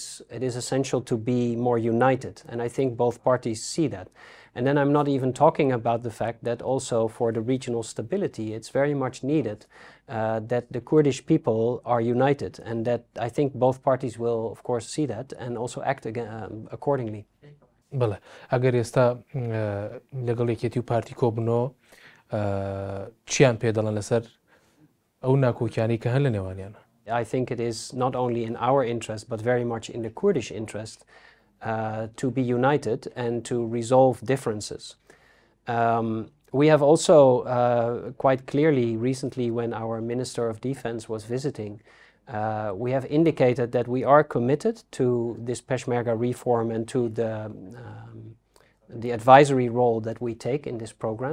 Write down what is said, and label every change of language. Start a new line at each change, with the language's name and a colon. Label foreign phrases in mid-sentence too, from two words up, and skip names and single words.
English: It is essential to be more united, and I think both parties see that. And then I'm not even talking about the fact that also for the regional stability, it's very much needed that the Kurdish people are united, and that I think both parties will, of course, see that and also act accordingly.
Central Kurdish: بەڵێ ئەگەر ئێستا لەگەڵ یەکێتی و پارتی کۆبنەوە چیان پێ دەڵێن لەسەر ئەو ناکۆکیانەی کە هەن لە نێوانیانە؟
English: I think it is not only in our interest but very much in the Kurdish interest to be united and to resolve differences. We have also quite clearly recently, when our Minister of Defense was visiting, we have indicated that we are committed to this Peshmerga reform and to the advisory role that we take in this program.